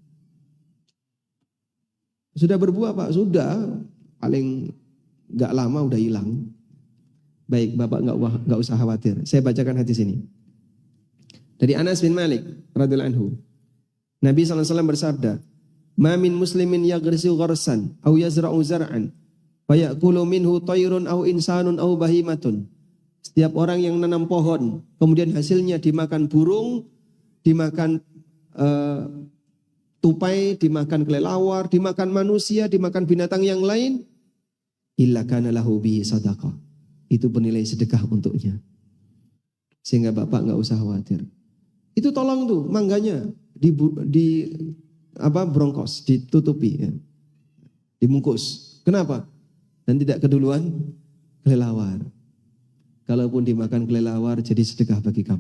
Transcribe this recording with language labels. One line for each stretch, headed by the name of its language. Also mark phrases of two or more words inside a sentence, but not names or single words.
Indonesian: Sudah berbuah Pak, sudah. Paling nggak lama udah hilang. Baik, Bapak nggak usah khawatir. Saya bacakan hadis ini. Dari Anas bin Malik
Arabic: رضي الله عنه.
Indonesian: Nabi SAW bersabda,
Arabic: "ما من مسلم يغرس غرسا أو يزرع زرعا فيأكل منه طير أو إنسان أو بهيمة."
Indonesian: Setiap orang yang nanam pohon, kemudian hasilnya dimakan burung, dimakan tupai, dimakan kelelawar, dimakan manusia, dimakan binatang yang lain,
Arabic: إلا كان له به صدقة.
Indonesian: Itu bernilai sedekah untuknya. Sehingga Bapak nggak usah khawatir. Itu tolong tuh mangganya brongkos, ditutupi, ya. Dibungkus. Kenapa? Dan tidak keduluan kelelawar. Kalaupun dimakan kelelawar jadi sedekah bagi kamu.